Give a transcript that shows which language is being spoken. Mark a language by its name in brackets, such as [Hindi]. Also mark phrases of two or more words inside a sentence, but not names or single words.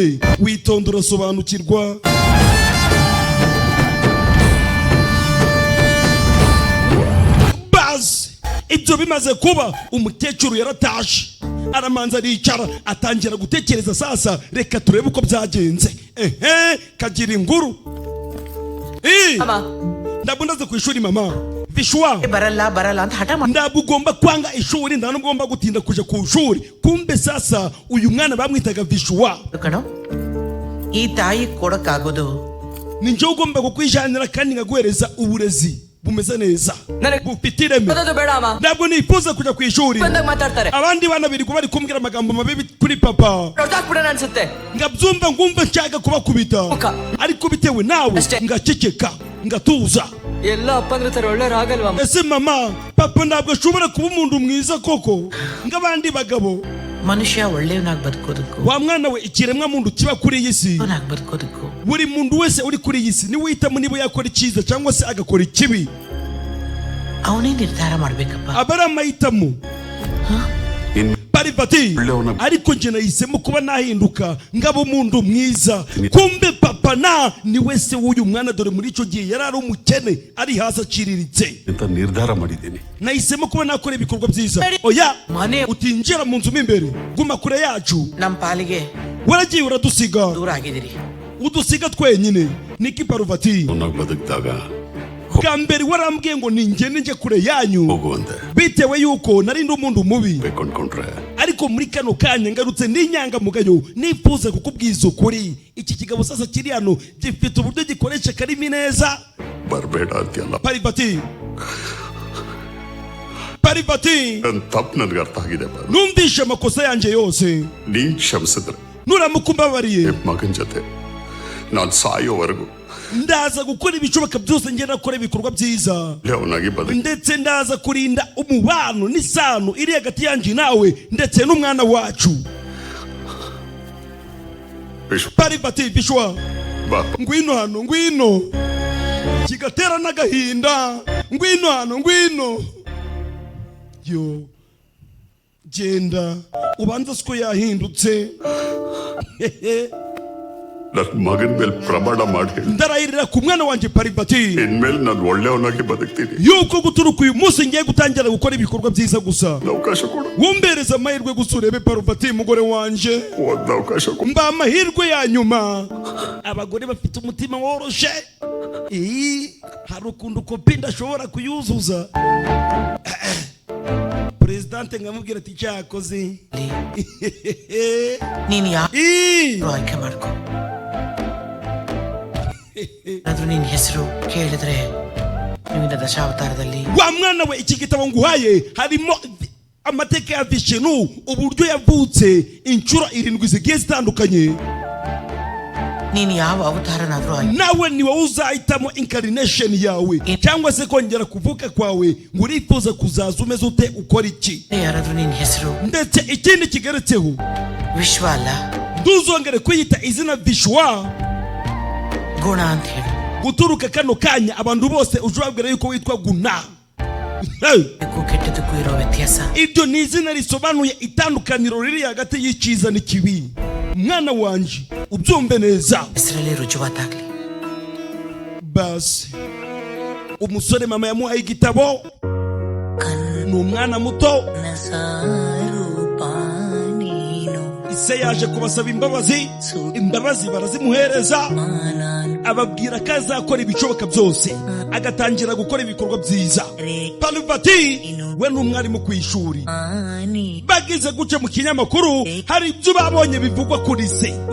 [Kinyarwanda] witonde urasobanukirwa. basi ibyo bimaze kuba umukecuru yaratashe aramanza aricara atangira gutekereza. sasa reka turebe uko byagenze. kagira inkuru. ntabwo ndaze ku ishuri mama vishwa [Kannada] ಬರಲ್ಲ ಅಂತ ಹಠ ಮಾಡಿ [Kinyarwanda] ntabwo ugomba kwanga ishuri nta n'ugomba gutinda kuja ku ishuri. kumbe sasa uyu mwana bamwitaga vishwa. [Kannada] ಕಣೋ ಈ ತಾಯಿ ಕೊಡಕ್ಕಾಗೋದು [Kinyarwanda] ni njye ugomba kukwijanira kandi nkaguhereza uburezi bumeze neza bufite ireme. ntabwo nifuza kujya ku ishuri abandi bana birirwa bari kumbwira amagambo mabi kuri papa ngabyumva ngumva nshaka kubakubita ariko bitewe nawe ngaceceka ngatuza. ese mama papa ntabwo ashobora kuba umuntu mwiza koko nk'abandi bagabo? [Kannada] ಮನುಷ್ಯ ಒಳ್ಳೆಯವನಾಗಿ ಬದುಕೋದಕ್ಕೂ [Kinyarwanda] wa mwana we ikiremwa muntu kiba kuri iyi si [Kannada] ಬದುಕೋದಕ್ಕೂ [Kinyarwanda] buri muntu wese uri kuri iyi si niwe uhitamo niba yakora icyiza cyangwa se agakora ikibi. [Kannada] ಅವನೇ ನಿರ್ಧಾರ ಮಾಡ್ಬೇಕಪ್ಪ. [Kinyarwanda] aba ari amahitamo. parivati ariko nje nahisemo kuba nahinduka ngabo umuntu mwiza. kumbe papa ni wese w'uyu mwana dore muri icyo gihe yari ari umukene ari hasi aciriritse. [Kannada] ನಿರ್ಧಾರ ಮಾಡಿದ್ದೀನಿ. [Kinyarwanda] nahisemo kuba nakora ibikorwa byiza. oya utinjira mu nzu imbere guma kure yacu. [Kannada] ನಮ್ಮ ಪಾಲಿಗೆ [Kinyarwanda] waragiye uradusiga [Kannada] ದೂರ ಆಗಿದ್ದೀರಿ. [Kinyarwanda] udusiga twenyine. niki paruvati [Kannada] ಬದುಕಿದಾಗ [Kinyarwanda] bwa mbere warambwiye ngo ningende nje kure yanyu [Kannada] ಹೋಗುವಂತೆ [Kinyarwanda] bitewe yuko nari ndi umuntu mubi. [Kannada] ಬೇಕೊಂಡ್ಕೊಂಡ್ರೆ [Kinyarwanda] ariko muri kano kanya ngarutse n'inyangamugayo nifuza kukubwiza ukuri. iki kigabo sasa kiri hano gifite uburyo gikoresha karimi neza. [Kannada] ಬರಬೇಡ ಅಂತೆಲ್ಲ parivati ತಪ್ಪು ನನಗೆ ಅರ್ಥ ಆಗಿದೆ. [Kinyarwanda] numvishe amakosa yanjye yose [Kannada] ನೀನ್ ಕ್ಷಮಿಸಿದ್ರೆ [Kinyarwanda] nuramuka umbabariye [Kannada] ಮಗನ ಜೊತೆ ನಾನು ಸಾಯೋವರೆಗೂ [Kinyarwanda] ndaza gukora ibishoboka byose ngenda nakora ibikorwa byiza [Kannada] ಅವನಾಗಿ ಬದುಕಿ [Kinyarwanda] ndetse ndaza kurinda umubano n'isano iri hagati yanjye nawe ndetse n'umwana wacu. Paribati Bishwa ngwino hano ngwino kigatera n'agahinda ngwino hano ngwino yo genda ubanza siko yahindutse [Kannada] ಮಗನ ಮೇಲೆ ಪ್ರಮಾಣ ಮಾಡಿ [Kinyarwanda] ndarayirira ku mwana wanje Paribati [Kannada] ಇನ್ಮೇಲೆ ನಾನು ಒಳ್ಳೆಯವನಾಗಿ ಬದುಕ್ತೀನಿ [Kinyarwanda] yuko guturuka uyu munsi ngiye gutangira gukora ibikorwa byiza gusa [Kannada] ಅವಕಾಶ ಕೊಡು [Kinyarwanda] wumbereza amahirwe gusa urebe Paribati mugore wanje [Kannada] ಒಂದು ಅವಕಾಶ ಕೊಡು [Kinyarwanda] mba amahirwe ya nyuma abagore bafite umutima woroshe hari ukuntu kopi ndashobora kuyuzuza Presidente ngamubwira ati cyakoze [Kannada] ನೀನು ಯಾರು ಆಯ್ಕೆ ಮಾಡ್ಕೊ ಆದ್ರೂ ನಿನ್ನ ಹೆಸರು ಕೇಳಿದ್ರೆ ನೀವಿನ ದಶಾವತಾರದಲ್ಲಿ [Kinyarwanda] wa mwana we iki gitabo nguhaye harimo amateka ya Vishnu uburyo yavutse inshuro 7 zigiye zitandukanye [Kannada] ನೀನು ಯಾವ ಅವತಾರನಾದ್ರೂ [Kinyarwanda] nawe niwe uzahitamo incarnation yawe cyangwa se kongera kuvuka kwawe ngurifuza kuzaza umeze ute ukora iki [Kannada] ಯಾರಾದ್ರೂ ನಿನ್ನ ಹೆಸರು [Kinyarwanda] ndetse ikindi kigeretseho [Kannada] ವಿಶ್ವ ಅಲ್ಲ [Kinyarwanda] nduzongere kwiyita izina Vishwa [Kannada] ಗುಣ ಅಂತ ಹೇಳು [Kinyarwanda] guturuka kano kanya abantu bose ujabwira yuko witwa Guna [Kannada] ಕೆಟ್ಟದಕ್ಕೂ ಇರೋ ವ್ಯತ್ಯಾಸ [Kinyarwanda] iryo ni izina risobanuye itandukaniro riri hagati y'icyiza n'ikibi mwana wanje ubyumve neza [Kannada] ಹೆಸರಲ್ಲಿ ರುಜುವಾತಾಗ್ಲಿ [Kinyarwanda] basi umusore mama yamuhaye igitabo ni umwana muto ise yaje kubasaba imbabazi barazimuhereza ababwira ko azakora ibishoboka byose agatangira gukora ibikorwa byiza Paribati we n'umwarimu ku ishuri bagize guce mu kinyamakuru hari ibyo babonye bivugwa kuri se